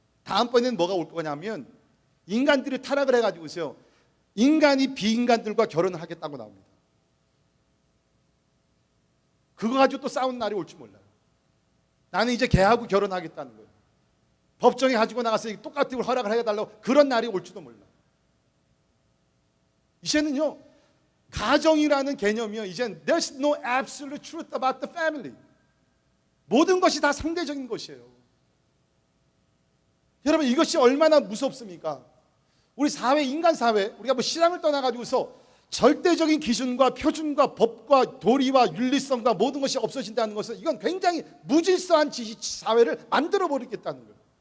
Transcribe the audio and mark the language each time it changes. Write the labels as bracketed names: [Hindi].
[Korean] 다음번에는 뭐가 올 거냐면 인간들이 타락을 해가지고서요, 인간이 비인간들과 결혼을 하겠다고 나옵니다. 그거 가지고 또 싸우는 날이 올지 몰라요. 나는 이제 걔하고 결혼하겠다는 거예요. 법정에 가지고 나가서 똑같은 걸 허락을 해달라고 그런 날이 올지도 몰라요. 이제는요, 가정이라는 개념이요, 이젠 [English] there's no absolute truth about the family. [Korean] 모든 것이 다 상대적인 것이에요. 여러분 이것이 얼마나 무섭습니까? 우리 사회, 인간 사회, 우리가 신앙을 떠나가지고서 절대적인 기준과 표준과 법과 도리와 윤리성과 모든 것이 없어진다는 것은 이건 굉장히 무질서한 사회를 만들어 버리겠다는 거예요.